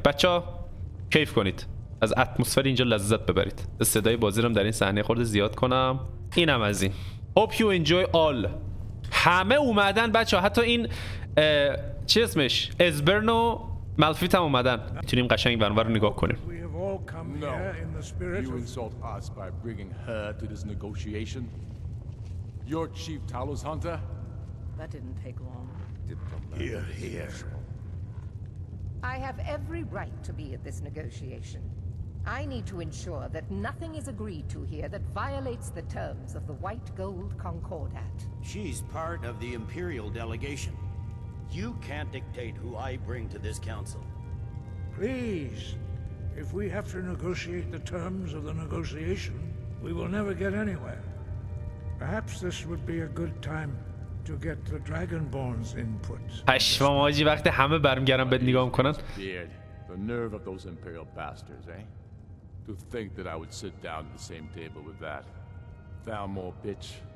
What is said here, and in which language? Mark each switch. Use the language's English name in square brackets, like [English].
[Persian] بچه کیف کنید، از اتمسفر اینجا لذت ببرید. صدای بازی رو در این صحنه خورده زیاد کنم. اینم از این. [English] Hope you enjoy all. [Persian] همه اومدن بچه، حتی این چی اسمش اسبرن و مالفیت هم اومدن. میتونیم قشنگ برنامه رو نگاه کنیم. [English] No, you insult us by bringing her to this negotiation. Your chief Talos hunter? That didn't take long. Here. I have every right to be at this negotiation. I need to ensure that nothing is agreed to here that violates the terms of the White Gold Concordat. She's part of the Imperial delegation. You can't dictate who I bring to this council. Please. If we have to negotiate the terms of the negotiation, we will never get anywhere. Perhaps this would be a good time to get the Dragonborn's input. [Persian] پشمام آجی وقتی همه برمیگردن بهت نگاه میکنن. [English] The nerve of those Imperial bastards, eh? To think that I would sit down at the same table with that Thalmor bitch.